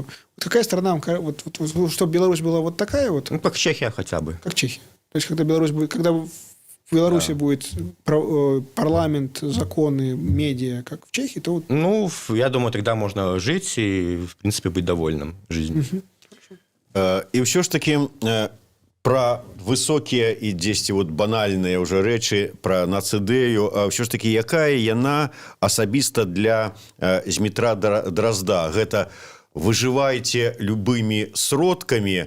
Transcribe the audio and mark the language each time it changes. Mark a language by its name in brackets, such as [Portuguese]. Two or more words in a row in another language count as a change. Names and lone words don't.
[Russian] Вот какая страна, вот, чтобы Беларусь была вот такая вот, Ну, как Чехия хотя бы. как Чехия? То есть, когда в Беларуси будет парламент, законы, медиа, как в Чехии, то вот... Ну, я думаю, тогда можно жить и, в принципе, быть довольным жизнью. [Belarusian] І ўсё ж таки про высокія і дзесьці вот банальныя ўжо рэчы про нацыдэю, ўсё ж таки якая яна асабіста для Змітра Дрозда? Гэта выжываеце любымі сродкамі.